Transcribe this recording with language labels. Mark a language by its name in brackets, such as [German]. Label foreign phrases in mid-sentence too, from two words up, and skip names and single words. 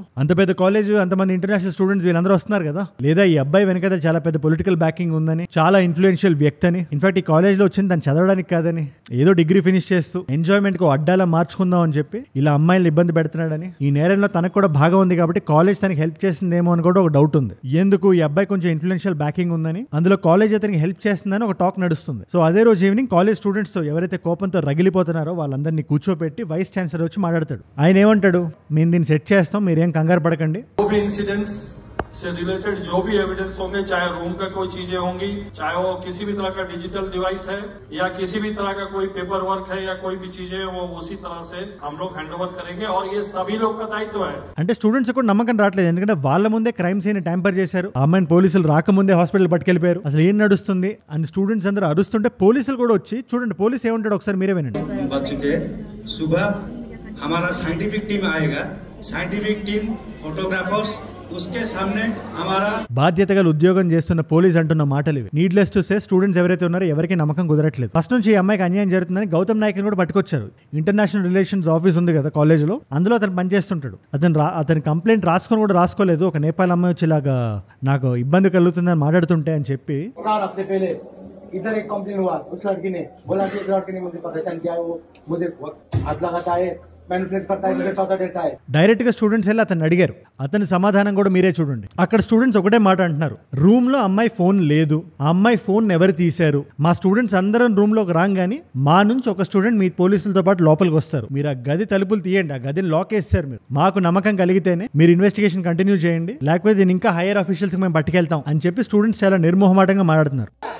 [Telugu] అంత పెద్ద కాలేజ్, అంతమంది [English] international students [Telugu] వీళ్ళందరూ వస్తున్నారు కదా. లేదా ఈ అబ్బాయి వెనక చాలా పెద్ద [English] political backing [Telugu] ఉందని, చాలా ఇన్ఫ్లుయెన్షియల్ వ్యక్తి అని, ఇన్ఫాక్ట్ ఈ కాలేజ్ లో వచ్చింది తను చదవడానికి కాదని, ఏదో [English] degree finish [Telugu] చేస్తూ ఎంజాయ్మెంట్ కు అడ్డాలా మార్చుకుందాం అని చెప్పి ఇలా అమ్మాయిలు ఇబ్బంది పెడుతున్నాడని, ఈ నేరంలో తనకు కూడా భాగం ఉంది కాబట్టి కాలేజ్ తనకి హెల్ప్ చేసిందేమో అని కూడా ఒక డౌట్ ఉంది. ఎందుకు ఈ అబ్బాయి కొంచెం [English] influential backing [Telugu] ఉందని, అందులో కాలేజ్ అతనికి హెల్ప్ చేస్తుందని ఒక టాక్ నడుస్తుంది. సో అదే రోజు [English] evening college students [Telugu] తో ఎవరైతే కోపంతో రగిలిపోతున్నారో వాళ్ళందరినీ కూర్చోపెట్టి [English] vice chancellor [Telugu] వచ్చి మాట్లాడతాడు. ఆయన ఏమంటాడు, మేము దీన్ని సెట్ చేస్తాం, మీరేం కంగారు పడకండి. [Hindi] से रिलेटेड जो भी एविडेंस होंगे, चाहे रूम का कोई चीजें होंगी, चाहे वो किसी भी तरह का [English] digital device [Hindi] है या किसी भी तरह का कोई [English] paper work [Hindi] है या कोई भी चीजें, वो उसी तरह से हम लोग [English] hand over [Hindi] करेंगे और ये सभी लोग का दायित्व है. [Telugu] అంటే స్టూడెంట్స్ కూడా నమ్మకం రావట్లేదు. ఎందుకంటే వాళ్ళ ముందే [English] crime scene tamper [Telugu] చేశారు. ఆ అమ్మాయిని పోలీసులు రాకముందే హాస్పిటల్ పట్టుకెళ్ళిపోయారు. అసలు ఏం నడుస్తుంది అని స్టూడెంట్స్ అందరూ అరుస్తుంటే పోలీసులు కూడా వచ్చి, చూడండి పోలీస్ ఏమంటాడు ఒకసారి మీరే వినండి. [Hindi] सुबह हमारा [English] scientific team [Hindi] आएगा, [English] scientific team photographers [Hindi] उसके सामने हमारा [Telugu] బాధ్యతగా ఉద్యోగం చేస్తున్న పోలీస్ అంటున్న మాటలు ఇవి. [English] needless to say students [Telugu] ఎవరైతే ఉన్నారో ఎవరికి నమ్మకం కుదరట్లేదు. ఫస్ట్ నుంచి ఈ అమ్మాయికి అన్యాయం జరుగుతుందని గౌతమ్ నాయక్ కూడా పట్టుకొచ్చారు. [English] international relations office [Telugu] ఉంది కదా కాలేజ్ లో, అందులో అతను పనిచేస్తుంటాడు. అతని కంప్లైంట్ రాసుకొని కూడా రాసుకోలేదు. ఒక నేపాల్ అమ్మాయి వచ్చేలాగా నాకు ఇబ్బంది కలుగుతుందని మాట్లాడుతుంటే అని చెప్పి, [Hindi] इधर एक कंप्लेन हुआ, उस लड़की ने बोला कि इस लड़के ने मुझे परेशान किया है, वो मुझे हाथ लगाता है, मैनिपुलेट करता है, मुझे पैसा देता है. [Telugu] డైరెక్ట్ గా స్టూడెంట్స్ వెళ్ళి అతను అడిగారు. అతని సమాధానం కూడా మీరే చూడండి. అక్కడ స్టూడెంట్స్ ఒకటే మాట అంటున్నారు, రూమ్ లో అమ్మాయి ఫోన్ లేదు, ఆ అమ్మాయి ఫోన్ ఎవరు తీశారు, మా స్టూడెంట్స్ అందరం రూమ్ లోకి రాగానే మా నుంచి ఒక స్టూడెంట్ మీ పోలీసులతో పాటు లోపలికి వస్తారు, మీరు ఆ గది తలుపులు తీయండి, ఆ గదిని లాక్ వేస్తారు, మీరు మాకు నమ్మకం కలిగితేనే మీరు ఇన్వెస్టిగేషన్ కంటిన్యూ చేయండి, లేకపోతే దీన్ని ఇంకా [English] higher officials [Telugu] మేము పట్టుకెళ్తాం అని చెప్పి స్టూడెంట్స్ చాలా నిర్మోహమాటంగా మాట్లాడుతున్నారు.